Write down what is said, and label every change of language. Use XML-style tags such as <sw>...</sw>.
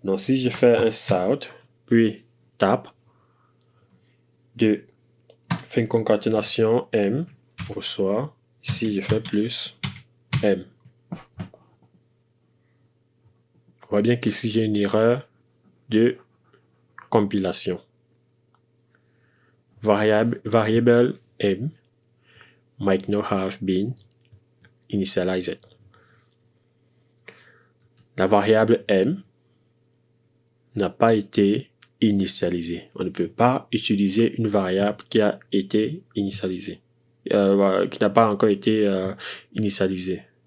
<fr>Donc si je fais un sort, puis tab, fais une concaténation m, reçoit, ici je fais plus m. On voit bien qu'ici j'ai une erreur de compilation.</fr> <en>Variable m might not have been initialized.</en> <fr>La variable m n'a pas été initialisée. On ne peut pas utiliser une variable qui a été initialisée, qui n'a pas encore été initialisée.</fr>